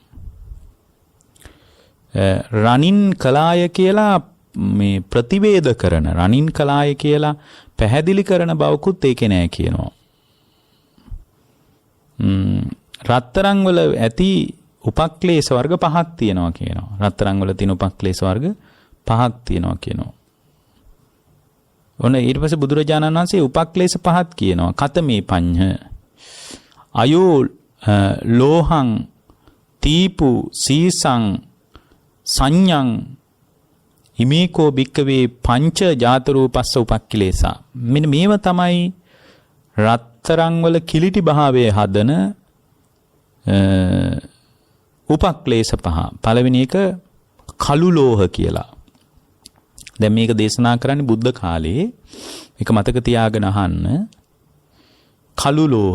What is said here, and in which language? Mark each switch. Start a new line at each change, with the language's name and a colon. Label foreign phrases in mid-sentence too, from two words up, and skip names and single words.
Sinhala: රණින් කලාය කියලා මේ ප්‍රතිවේද කරන, රණින් කලාය කියලා පැහැදිලි කරන බවකුත් ඒකේ නෑ කියනවා. රත්තරන් වල ඇති උපක්ලේශ වර්ග 5ක් තියෙනවා කියනවා. රත්තරන් වල තියෙන උපක්ලේශ වර්ග 5ක් තියෙනවා කියනවා. ඔන්න ඊට පස්සේ බුදුරජාණන් වහන්සේ උපක්ලේශ 5ක් කියනවා.
Pali: කතමේ පඤ්ඤ අයෝ ලෝහං තීපු සීසං සංඤං හිමේකෝ භික්කවේ පංච ජාතරූපස්ස උපක්ඛිලේසා.
Sinhala: මෙන්න මේව තමයි රත්තරන් වල කිලිටි භාවයේ හදන උපක්ලේශ 5. පළවෙනි එක කළු ලෝහ කියලා. දැන් මේක දේශනා කරන්නේ බුද්ධ කාලේ. මේක මතක තියාගෙන අහන්න. කළු ලෝහ.